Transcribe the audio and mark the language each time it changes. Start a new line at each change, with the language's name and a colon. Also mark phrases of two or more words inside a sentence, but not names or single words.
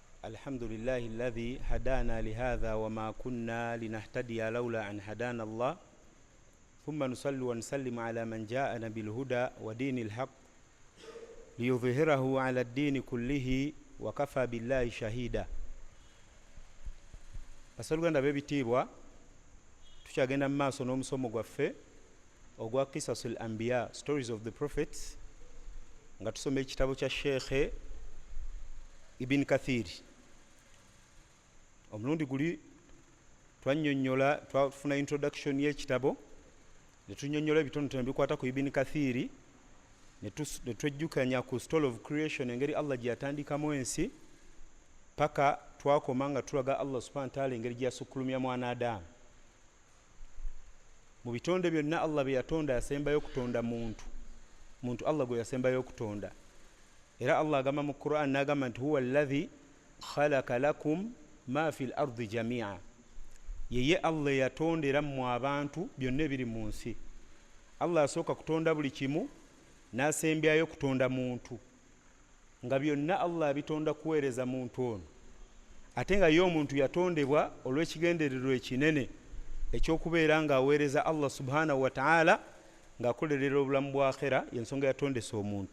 Arabic: الحمد لله الذي هدانا لهذا وما كنا لنهتدي لولا أن هدانا الله ثم نصلي ونسلم على من جاءنا بالهدى ودين الحق ليظهره على الدين كله وكفى بالله شهيدا.
Ganda: Basaluganda bebitibwa tukyagenda mu maaso n'omusomo gwaffe ogwa Qisasul Anbiya, Stories of the Prophets, nga tusoma ekitabo kya Sheikh Ibn Kathir. Omulundi guli twannyonnyola, twafuna introduction y'ekitabo ne tunnyonnyola ebitonotono bikwata ku Ibn Kathir ne twejjukanya ku
English: story of creation,
Ganda: engeri Allah gye yatandikamu ensi paka twakoma nga tulaga Allah
Arabic: سبحانه وتعالى
Ganda: engeri gye yasukkulumya mwana Adamu. Mu bitonde byonna Allah bye yatonda yasembayo kutonda muntu Allah gwe yasembayo kutonda. Era Allah agamba mu Qur'an n'agamba nti
Arabic: هو الذي خلق لكم ما في الأرض جميعا,
Ganda: yeye Allah yatondera mu abantu byonna ebiri mu nsi. Allah asooka kutonda buli kimu n'asembyayo kutonda muntu, nga byonna Allah abitonda kuweereza muntu ono. Ate nga ye omuntu yatondebwa olw'ekigendererwa ekinene ekyokubeera nga aweereza Allah
Arabic: سبحانه وتعالى
Ganda: ng'akolerera obulamu bwa akhera, y'ensonga yatondesa omuntu.